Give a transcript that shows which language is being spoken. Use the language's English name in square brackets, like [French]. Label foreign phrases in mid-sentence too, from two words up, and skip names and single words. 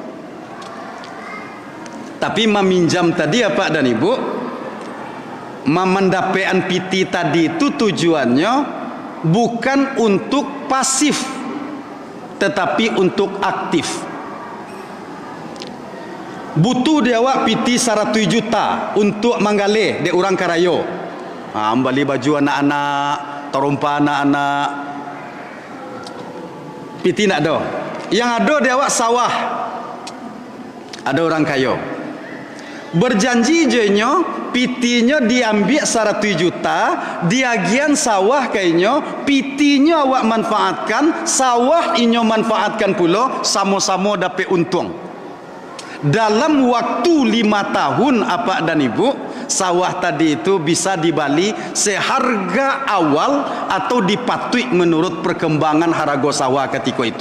[Indonesian] Tapi meminjam tadi apa dan ibu, memendapatkan piti tadi itu tujuannya bukan untuk pasif, tetapi untuk aktif. [Minangkabau] Butuh dia awak piti 100 juta untuk manggaleh de orang karayo. [Indonesian] Beli baju anak-anak, terumpa anak-anak. [Minangkabau] Piti nak ada. Yang ada dia awak sawah. Ada orang kayo. Berjanji jenyo pitinya diambil 100 juta, diagian sawah kayaknya, pitinya awak manfaatkan, sawah inyo manfaatkan pula, sama-sama dapat untung. [Indonesian] Dalam waktu 5 tahun apa dan ibu, sawah tadi itu bisa dibali seharga awal atau dipatui menurut perkembangan harga sawah ketika itu.